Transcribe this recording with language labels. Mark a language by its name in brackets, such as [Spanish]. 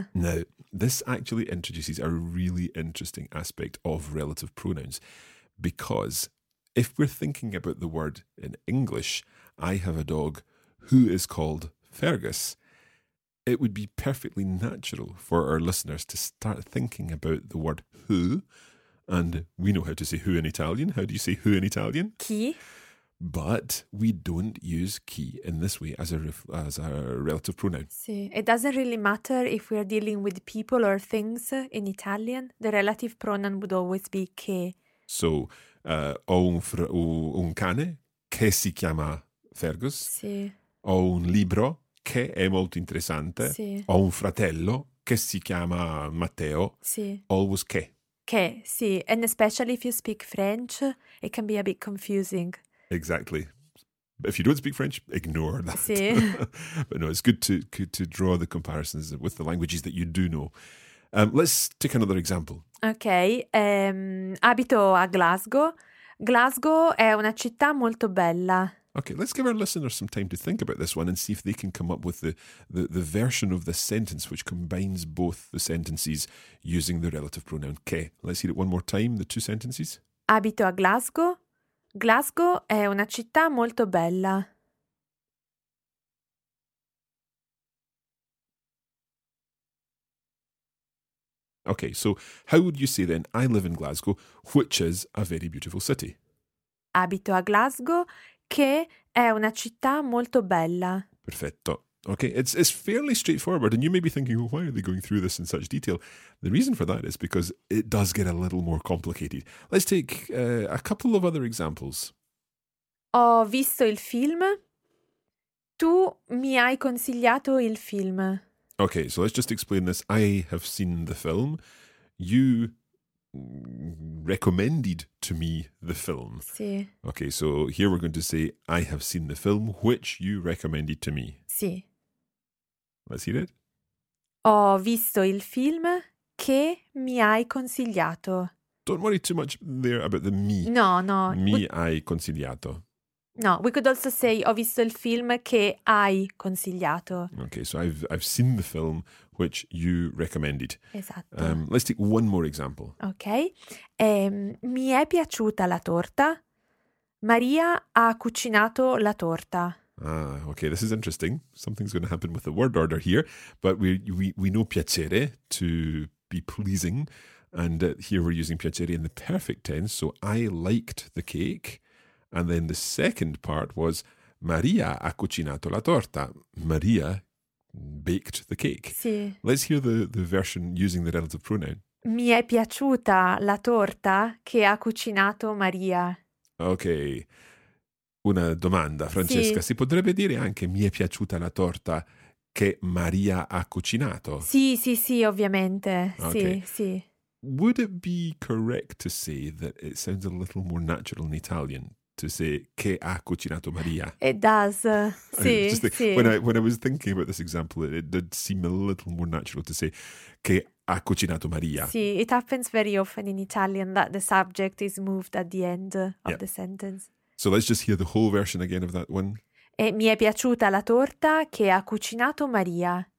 [English] Now, this actually introduces a really interesting aspect of relative pronouns, because if we're thinking about the word in English, I have a dog who is called Fergus, it would be perfectly natural for our listeners to start thinking about the word who, and we know how to say who in Italian. How do you say who in Italian? [Italian] Chi. [English] But we don't use chi in this way as a relative pronoun. [Italian] Sì. [English] It doesn't really matter if we're dealing with people or things in Italian. The relative pronoun would always be che. [Italian] So, ho un cane che si chiama Fergus. Sì. Ho un libro che è molto interessante. Sì. Ho un fratello che si chiama Matteo. Sì. [English] Always che. [Italian] Che, sì. [English] And especially if you speak French, it can be a bit confusing. Exactly. If you don't speak French, ignore that. [Italian] Sì. [English] But no, it's good to draw the comparisons with the languages that you do know. Let's take another example. Okay. [Italian] Abito a Glasgow. Glasgow è una città molto bella. [English] Okay, let's give our listeners some time to think about this one and see if they can come up with the version of the sentence which combines both the sentences using the relative pronoun che. Let's hear it one more time, the two sentences. [Italian] Abito a Glasgow. Glasgow è una città molto bella. [English] Okay, so how would you say then, I live in Glasgow, which is a very beautiful city? [Italian] Abito a Glasgow, che è una città molto bella. Perfetto. [English] Okay, it's fairly straightforward, and you may be thinking, well, why are they going through this in such detail? The reason for that is because it does get a little more complicated. Let's take a couple of other examples. [Italian] Ho visto il film. Tu mi hai consigliato il film. [English] Okay, so let's just explain this. I have seen the film. You recommended to me the film. [Italian] Sì. [English] Okay, so here we're going to say, I have seen the film which you recommended to me. [Italian] Sì. [English] Let's hear it. [Italian] Ho visto il film che mi hai consigliato. [English] Don't worry too much there about the me. No, no. [Italian] Mi hai consigliato. [English] No, we could also say, [Italian] ho visto il film che hai consigliato. [English] Okay, so I've seen the film which you recommended. [Italian] Esatto. [English] Let's take one more example. [Italian] Okay. Mi è piaciuta la torta. Maria ha cucinato la torta. [English] Ah, okay, this is interesting. Something's going to happen with the word order here. But we know piacere, to be pleasing. And here we're using piacere in the perfect tense. So I liked the cake. And then the second part was, [Italian] Maria ha cucinato la torta. [English] Maria baked the cake. [Italian] Sì. [English] Let's hear the version using the relative pronoun. [Italian] Mi è piaciuta la torta che ha cucinato Maria. Okay. Una domanda, Francesca. Sì. Si potrebbe dire anche, mi è piaciuta la torta che Maria ha cucinato? Sì, sì, sì, ovviamente. Okay. Sì, sì. [English] Would it be correct to say that it sounds a little more natural in Italian? To say, [Italian] che ha cucinato Maria. [English] It does, sì, sì. When I was thinking about this example, it did seem a little more natural to say, [Italian] che ha cucinato Maria. [English] Sì, it happens very often in Italian that the subject is moved at the end of the sentence. So let's just hear the whole version again of that one. [Italian] E mi è piaciuta la torta che ha cucinato Maria.